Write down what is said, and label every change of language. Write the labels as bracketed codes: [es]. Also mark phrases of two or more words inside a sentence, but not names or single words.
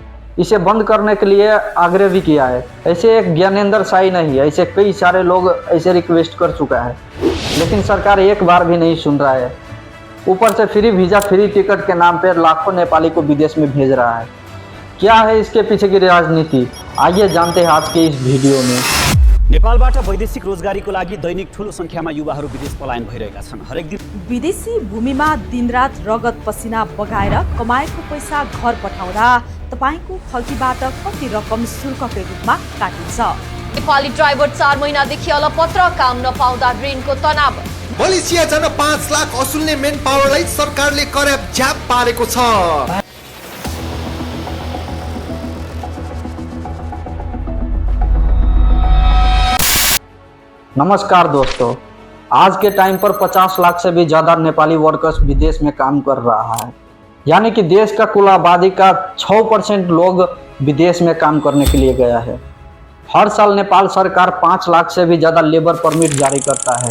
[hi] इसे बंद करने के लिए आग्रह भी किया है। ऐसे एक ज्ञानेंद्र साई नहीं, ऐसे कई सारे लोग ऐसे रिक्वेस्ट कर चुका है, लेकिन सरकार एक बार भी नहीं सुन रहा है। ऊपर से [en] free visa free ticket [hi] के नाम पर लाखों नेपाली को विदेश में भेज रहा है। क्या है इसके पीछे की राजनीति? आइए जानते हैं आज के इस वीडियो में। [ne] नेपालबाट वैदेशिक रोजगारीको लागि दैनिक ठूलो संख्यामा युवाहरू विदेश पलायन भइरहेका छन्। हरेक दिन विदेशी भूमिमा दिनरात रगत पसिना बगाएर कमाएको पैसा घर पठाउँदा तपाईको खल्तीबाट कति रकम शुल्कको रूपमा काटिन्छ? नेपाली ड्राइभर 4 महिनादेखि अलपत्र, काम नपाउँदा ऋणको तनाव। मलेसिया जान 5 लाख असुल्ने मेन पावरलाई सरकारले कराप झ्याप पारेको छ। [hi] नमस्कार दोस्तों, आज के टाइम पर 50 लाख से भी ज़्यादा नेपाली वर्कर्स विदेश में काम कर रहा है। यानी कि देश का कुल आबादी का 6% लोग विदेश में काम करने के लिए गया है। हर साल नेपाल सरकार 5 लाख से भी ज़्यादा [en] labour permit [hi] जारी करता है।